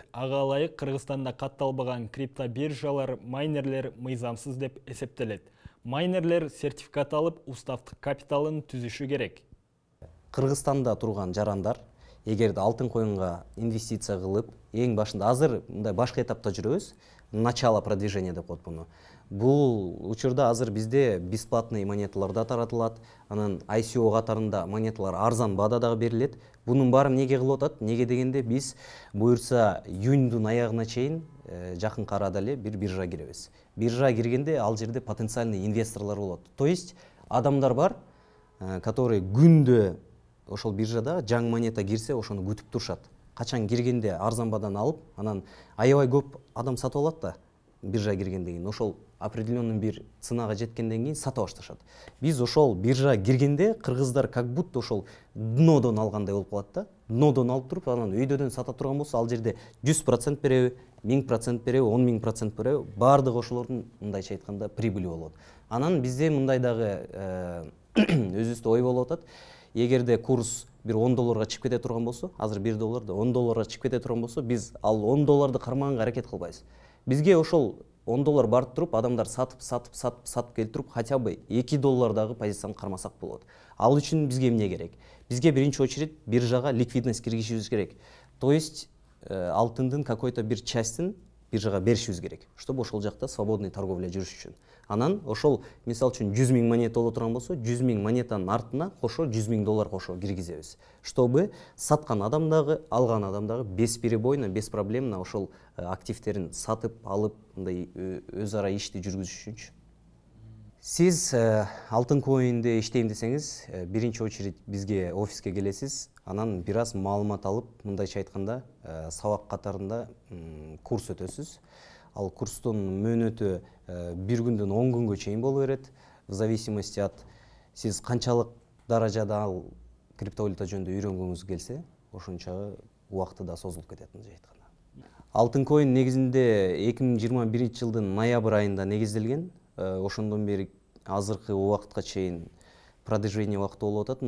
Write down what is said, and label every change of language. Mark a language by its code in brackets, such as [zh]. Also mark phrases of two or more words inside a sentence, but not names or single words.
[ky] Ага ылайык Кыргызстанда катталбаган криптобиржалар, майнерлер мыйзамсыз деп эсептелет. Майнерлер сертификат алып, уставдык капиталын түзүшү керек. Кыргызстанда турган жарандар эгерде алтын коинга инвестиция кылып, эң башында азыр мындай башка этапта жүрөбүз. Начало продвижения деп коет буну. Бул учурда азыр бизде бесплатный монеталар да таратылат, анан ICO катарында монеталар арзан баада дагы берилет. Бунун баары эмнеге кылып атат? Неге дегенде биз буюрса июндун аягына чейин жакынкы арада эле бир биржа киребиз. Биржа киргенде ал жерде потенциальный инвесторлор болот. [ru] То есть [ky] адамдар бар, которые күндө ошол биржада жаңы монета кирсе, ошону күтүп турушат. Качан киргенде арзан баадан алып, анан аябай көп адам сатып алат да. Биржа киргенден кийин ошол определенный бир ценага жеткенден кийин сата башташат. Биз ошол биржа киргенде кыргыздар [ru] как будто [ky] ошол днодон алгандай болуп калат да. Днодон алып туруп, анан өйдөдөн сата турган болсо, ал жерде 100% береби, 1000% береби, 10.000% береби, баардыгы ошолордун мындайча айтканда прибыли болот. Анан бизде мындай дагы өзүбүздө ой болуп атат. Эгерде курс бир $10 чыгып кете турган болсо, азыр $1 $10 чыгып кете турган болсо, биз ал $10 кармаганга аракет кылбайбыз. Бизге ошол $10 барып туруп, адамдар сатып келип туруп, [ru] хотя бы [ky] $2 дагы позицияны кармасак болот. Ал үчүн бизге эмне керек? Бизге биринчи очередь биржага ликвидность киргизишибиз керек. [ru] То есть [ky] алтындын какой-то бир частын биржага беришибиз керек, чтобы ошол жакта [ru] свободный торговля [ky] жүрүш үчүн. Анан ошол мисалы үчүн 100.000 монета боло турган болсо, 100.000 монетанын артына кошо $100.000 кошо киргизебиз. Чтобы саткан адам дагы, алган адам дагы [ru] бесперебойно, беспроблемно [ky] ошол активтерин сатып алып, мындай өз ара ишти жүргүзүш үчүнчү. Сиз алтын коинде иштейм десеңиз, биринчи очередь бизге офиске келесиз, анан бир аз маалымат алып, мындайча айтканда, сабак катарында курс өтөсүз. Ал курстун мөөнөтү бир күндөн 10 күнгө чейин боло берет. [ru] В зависимости от [ky] сиз канчалык даражада ал криптовалюта жөнүндө үйрөнгүңүз келсе, ошончо убакыты да созулуп кетет мындай айтканда. Алтын коин негизинде 2021 жылдын ноябрь айында негизделген. Ошондон бери азыркы убакытка чейин продвижение убакыты болуп атат.